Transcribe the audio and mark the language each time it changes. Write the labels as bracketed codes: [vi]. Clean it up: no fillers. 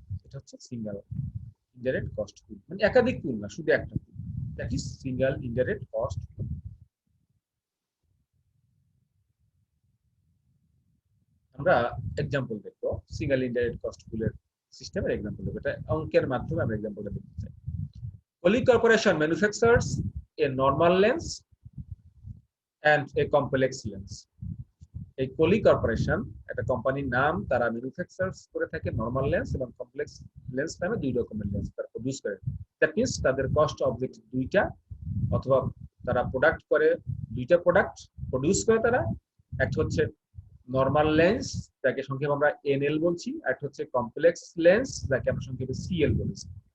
[bn] এটা হচ্ছে single indirect cost পুল, মানে একাধিক পুল না, শুধু একটা পুল, [en] That is single indirect cost pool. [bn] আমরা এক্সাম্পল দেখবো, সিঙ্গেল ইনডাইরেক্ট কস্ট পুলের সিস্টেমের এক্সাম্পল দেখবো। এটা অঙ্কের মাধ্যমে আমরা এক্সাম্পলটা দেখতে চাই। [en] Poly Corporation manufactures a normal lens and a complex lens. [bn] এই পলি কর্পোরেশন একটা কোম্পানির নাম, তারা ম্যানুফ্যাকচারস করে থাকে নরমাল লেন্স এবং কমপ্লেক্স লেন্স নামে দুই রকমের লেন্স তারা প্রডিউস করে। দ্যাট মিন্স তাদের কস্ট অবজেক্ট দুইটা, অথবা তারা প্রোডাক্ট করে দুইটা প্রোডাক্ট প্রডিউস করে তারা। একটা হচ্ছে নরমাল লেন্স, যাকে সংক্ষেপে আমরা এনএল বলছি, আর একটা হচ্ছে কমপ্লেক্স লেন্স, যাকে আমরা সংক্ষেপে সিএল বলছি।